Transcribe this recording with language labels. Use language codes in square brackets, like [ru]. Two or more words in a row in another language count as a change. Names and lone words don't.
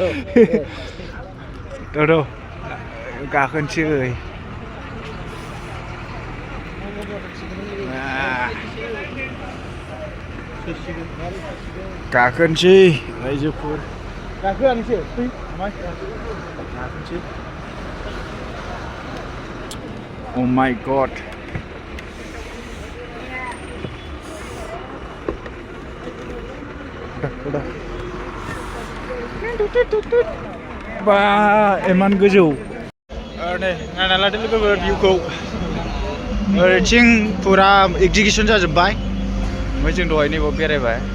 [brx] र' गाखोनोसै गाखोनोसै रायजोफोर गाखोआनोसै फै गाखोनोसै [en] Oh my god [brx] बा एमान गोजौ नै नायना लादो लोगोफोर भिउखौ ओरैथिं फुरा एक्जिबिसन जाजोब्बाय ओमफ्राय जों दहाय नैबाव बेरायबाय